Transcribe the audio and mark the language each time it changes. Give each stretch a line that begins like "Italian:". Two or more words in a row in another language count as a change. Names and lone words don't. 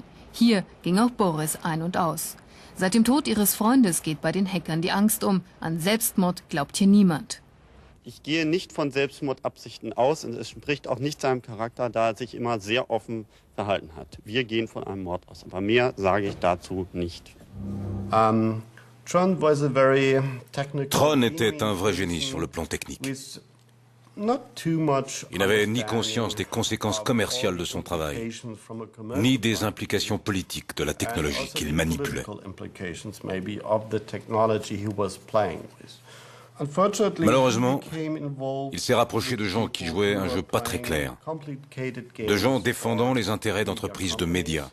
German: Hier ging auch Boris ein und aus. Seit dem Tod ihres Freundes geht bei den Hackern die Angst um. An Selbstmord glaubt hier niemand. Ich gehe nicht von Selbstmordabsichten aus und es entspricht auch nicht seinem Charakter, da er sich immer sehr offen verhalten hat. Wir gehen von einem Mord aus, aber mehr sage ich dazu nicht.
French: Tron était un vrai génie sur le plan technique. Il n'avait ni conscience des conséquences commerciales de son travail, ni des implications politiques de la technologie qu'il manipulait. Malheureusement, il s'est rapproché de gens qui jouaient un jeu pas très clair, de gens défendant les intérêts d'entreprises de médias.